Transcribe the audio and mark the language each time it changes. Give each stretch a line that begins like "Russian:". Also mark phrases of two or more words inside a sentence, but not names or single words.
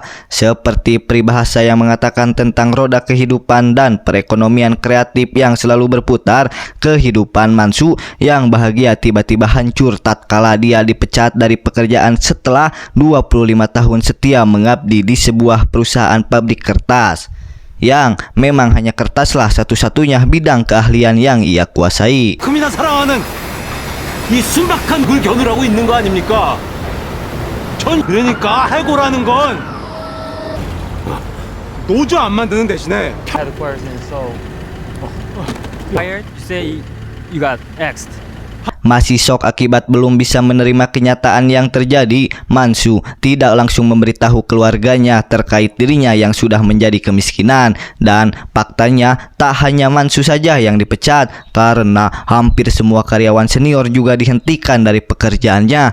Indonesian: Seperti peribahasa yang mengatakan tentang roda kehidupan dan perekonomian kreatif yang selalu berputar, kehidupan Mansu yang bahagia tiba-tiba hancur tatkala dia dipecat dari pekerjaan setelah 25 tahun setia mengabdi di sebuah perusahaan pabrik kertas, yang memang hanya kertaslah satu-satunya bidang keahlian yang ia kuasai.
Korean: 금이나 사랑하는 이 순박한 걸 겨누라고 있는 거 아닙니까? 전 그러니까 해고라는 건 노조 안 만드는 대신에
English: had a question, so fired. You say you got X'd.
Indonesian: Masih shock akibat belum bisa menerima kenyataan yang terjadi, Mansu tidak langsung memberitahu keluarganya terkait dirinya yang sudah menjadi kemiskinan. Dan faktanya tak hanya Mansu saja yang dipecat, karena hampir semua karyawan senior juga dihentikan dari pekerjaannya.